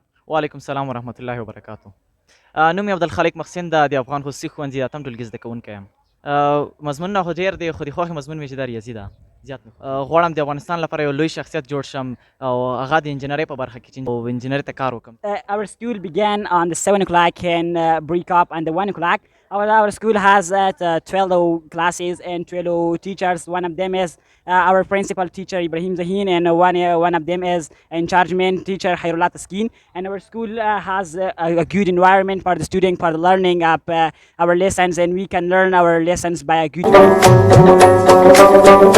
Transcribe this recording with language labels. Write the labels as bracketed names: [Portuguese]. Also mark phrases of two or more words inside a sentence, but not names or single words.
[Arabic] وعلیکم السلام ورحمت الله وبرکاتو. [Pashto] نوم مې عبدالخالق محسن ده، د افغان خصوصي ښوونځي اتم ټولګي زده کوونکی یم. مضمونونه خو ډېر دی، خو د خوښې مضمون مې چې دا ریاضي ده زیات مې غواړم د افغانستان لپاره یو لوی شخصیت جوړ شم او هغه د انجینرۍ په برخه کې چې انجینرۍ ته کار وکړم. [English] Our school began on the 7 o'clock and break up on the 1 o'clock. Our school has 12 classes and 12 teachers. One of them is our principal teacher Ibrahim Zahin, and one of them is in charge main teacher Hairullah Taskin. And our school has a good environment for the student for the learning of our lessons, and we can learn our lessons by a good